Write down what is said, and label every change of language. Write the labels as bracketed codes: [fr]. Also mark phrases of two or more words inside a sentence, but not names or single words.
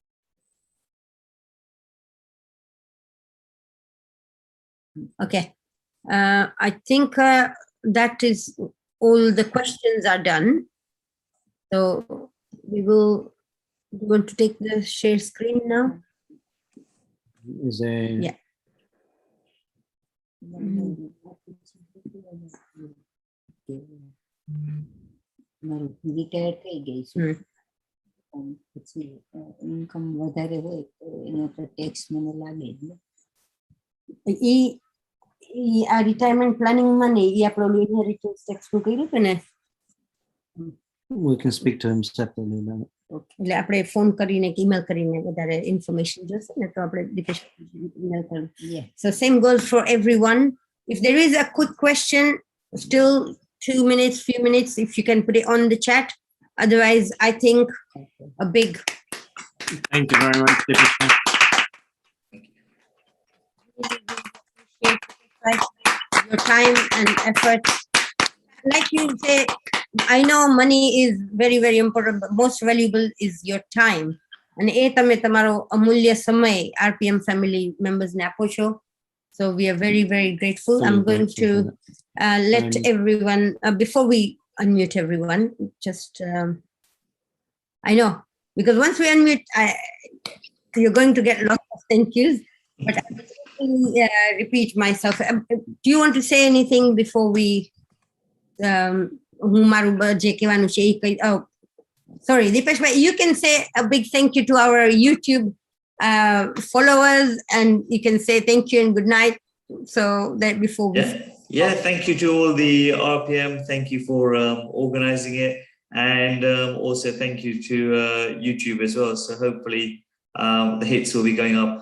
[en] Okay, I think that is all the questions are done. So we want to take the share screen now. Is there? Yeah. [gu] રિટાયર થઈ ગઈ છે પછી ઇન્કમ વધારે હોય તો એનો તો ટેક્સ મને લાગે જ ને આ [en] retirement planningમાં [gu] ને એ આપણું [en] inheritance tax [gu] નું કર્યું હતું ને [en] We can speak to him separately about it. [gu] એટલે આપણે ફોન કરીને કે ઈમેલ કરીને વધારે ઇન્ફોર્મેશન જોશે ને તો આપણે દીપેશ ઈમેલ કરું [en] so same goes for everyone if there is a quick question still 2 minutes few minutes if you can put it on the chat otherwise I think a big Thank you very much, Dipesh. your time and effort like you say I know money is very very important but most valuable is your time and [gu] એ તમે તમારો અમૂલ્ય સમય [en] RPM family members [gu] ને આપો છો [en] so we are very very grateful I'm going to let everyone before we unmute everyone just I know because once we unmute you're going to get lots of thank yous but I will repeat myself do you want to say anything before we [gu] હું મારું જે કહેવાનું છે એ કહી [en] sorry Dipesh bhai you can say a big thank you to our YouTube followers and you can say thank you and good night so that before we thank you to all the RPM thank you for organizing it and also thank you to YouTube as well so hopefully the hits will be going up